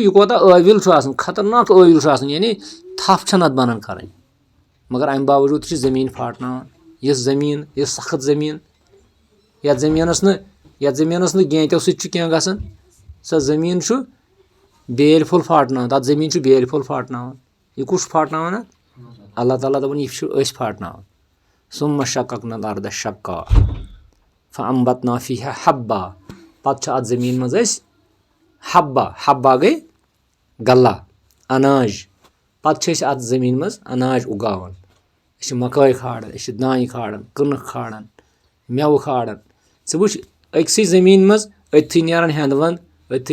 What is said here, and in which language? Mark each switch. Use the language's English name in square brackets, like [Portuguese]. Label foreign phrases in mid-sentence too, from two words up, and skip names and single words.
[Kashmiri] یہِ کوتاہ ٲویُل چھُ آسان خطرناک ٲویُل چھُ آسان یعنی تھپھ چھنہٕ اتھ بنان کرٕنۍ مگر امہِ باوجوٗد تہِ چھِ زٔمیٖن پھاٹناوان یُس زٔمیٖن یُس سخت زٔمیٖن یتھ زٔمیٖنس نہٕ گینٛتٮ۪و سۭتۍ چھُ کینٛہہ گژھان سۄ زٔمیٖن چھُ بیلۍ پھوٚل پھاٹناوان تتھ زٔمیٖن چھُ بیلۍ پھوٚل پھاٹناوان یہِ کُس چھُ پھاٹناوان اتھ اللہ تعالیٰ دپان یہِ چھُ أسۍ پھاٹناوان [Arabic] ثُمَّ شَقَقْنَا الْأَرْضَ شَقًّا فَأَنبَتْنَا فِيهَا حَبًّا [Kashmiri] پتہٕ چھُ اتھ زٔمیٖن منٛز أسۍ حبہ گٔے غلہ اناج پتہٕ چھِ أسۍ اتھ زٔمیٖن منٛز اناج اُگاوان أسۍ چھِ مکٲے کھالان أسۍ چھِ دانہِ کھالان کٕنٕک کھالان میوٕ کھالان ژٕ وٕچھ أکسٕے زٔمیٖن منٛز أتھی نیران ہٮ۪نٛدٕ وَنٛد أتھی